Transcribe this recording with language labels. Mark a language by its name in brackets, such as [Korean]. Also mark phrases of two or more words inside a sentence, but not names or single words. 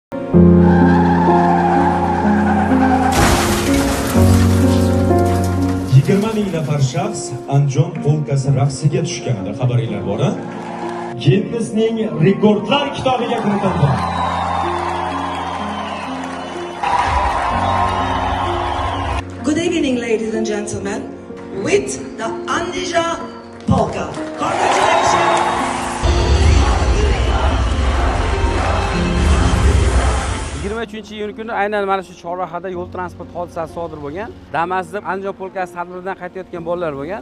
[Uzbek] ming nafar shaxs Andijon polkasi raqsiga tushganida xabaringlar bor. Ginnesning rekordlar kitobiga kiritildi. [English] Good evening, ladies and gentlemen, with the Andijon polka. Congratulations! [Uzbek] 23-iyun kuni aynan mana shu chorrahada yo'l transport hodisasi sodir bo'lgan. Damas'da Andijon polkasi tadbiridan qaytayotgan bolalar bo'lgan.